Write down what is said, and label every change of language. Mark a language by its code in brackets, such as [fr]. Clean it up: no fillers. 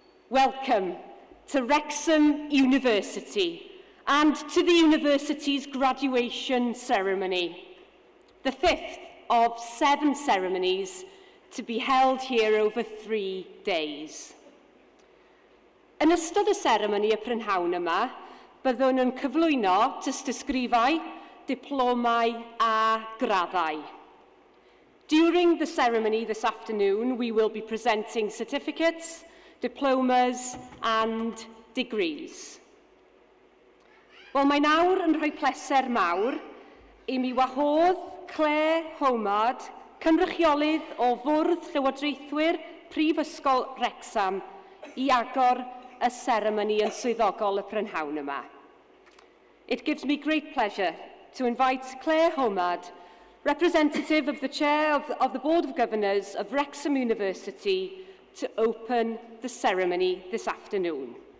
[en] Welcome to Wrexham University and to the university's graduation ceremony, the 5th of 7 ceremonies to be held here over 3 days. [cy] Yn ystod y seremoni y prynhawn yma, byddwn yn cyflwyno tystysgrifau, diplomau a graddau. [en] During the ceremony this afternoon, we will be presenting certificates, diplomas and degrees. [cy] Wel, mae nawr yn rhoi pleser mawr I mi wahodd Claire Homard, cynrychiolydd o Fwrdd Llywodraethwyr Prifysgol Wrecsam, I agor y seremoni yn swyddogol y prynhawn yma. [en] It gives me great pleasure to invite Claire Homard, representative of the Chair of the Board of Governors of Wrexham University, to open the ceremony this afternoon.